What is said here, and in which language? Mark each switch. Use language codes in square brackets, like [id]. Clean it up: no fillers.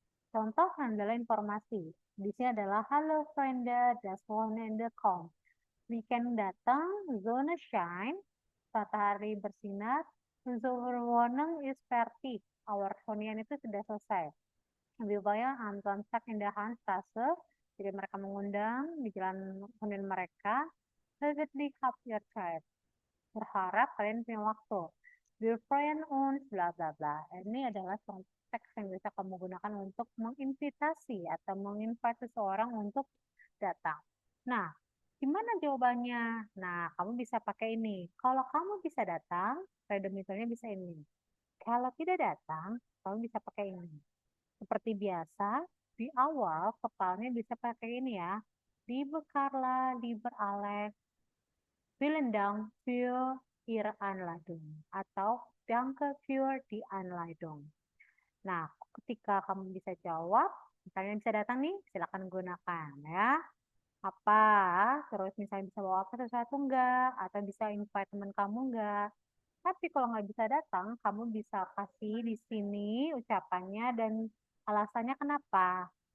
[id] Contoh adalah informasi. Di sini adalah [de] Hallo Freunde, das Wochenende kommt. Weekend [id] datang, [de] Sonne scheint, [id] matahari bersinar, [de] unsere Wohnung ist fertig. [id] Our hunian itu sudah selesai. [de] Wir wollen am Samstag in der Hansstraße. [id] Jadi mereka mengundang di jalan hunian mereka. [de] Hoffentlich habt ihr Zeit. [id] Berharap kalian punya waktu. [de] Wir freuen uns, bla bla bla. [id] Ini adalah teks yang bisa kamu gunakan untuk menginvitasi atau menginvite seseorang untuk datang. Nah, gimana jawabannya? Nah, kamu bisa pakai ini. Kalau kamu bisa datang, redemitornya bisa ini. Kalau tidak datang, kamu bisa pakai ini. Seperti biasa, di awal kepalanya bisa pakai ini ya. [de] Liebe Carla, lieber Alex, vielen Dank für Ihre Einladung [id] atau [de] Danke für die Einladung. Nah, [id] ketika kamu bisa jawab, misalnya bisa datang nih, silakan gunakan ya. Apa, terus misalnya bisa bawa apa sesuatu enggak, atau bisa invite teman kamu enggak. Tapi kalau nggak bisa datang, kamu bisa kasih di sini ucapannya dan alasannya kenapa.